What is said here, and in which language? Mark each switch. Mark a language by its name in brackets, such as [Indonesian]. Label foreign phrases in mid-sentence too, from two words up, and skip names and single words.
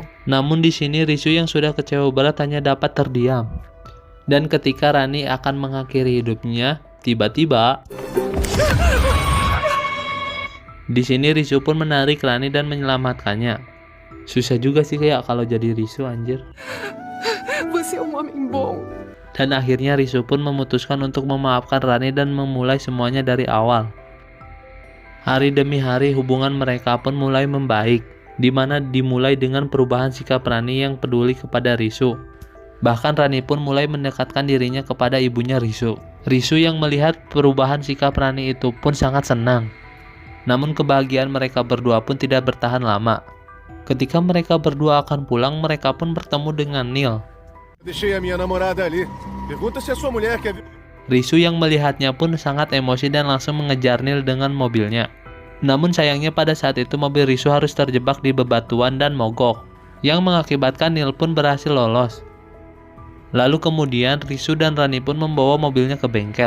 [Indonesian] Namun di sini Risu yang sudah kecewa berat hanya dapat terdiam. Dan ketika Rani akan mengakhiri hidupnya, tiba-tiba di sini Risu pun menarik Rani dan menyelamatkannya. Susah juga sih kayak kalau jadi Risu, anjir. [Portuguese] Você é um homem bom. [Indonesian] Dan akhirnya Risu pun memutuskan untuk memaafkan Rani dan memulai semuanya dari awal. Hari demi hari hubungan mereka pun mulai membaik, di mana dimulai dengan perubahan sikap Rani yang peduli kepada Risu. Bahkan Rani pun mulai mendekatkan dirinya kepada ibunya Risu. Risu yang melihat perubahan sikap Rani itu pun sangat senang. Namun kebahagiaan mereka berdua pun tidak bertahan lama. Ketika mereka berdua akan pulang, mereka pun bertemu dengan Neil. [Portuguese] Deixei a minha namorada ali. Pergunta se a sua mulher quer... [Indonesian] Risu yang melihatnya pun sangat emosi dan langsung mengejar Neil dengan mobilnya. Namun sayangnya pada saat itu mobil Risu harus terjebak di bebatuan dan mogok, yang mengakibatkan Neil pun berhasil lolos. Lalu kemudian Risu dan Rani pun membawa mobilnya ke bengkel.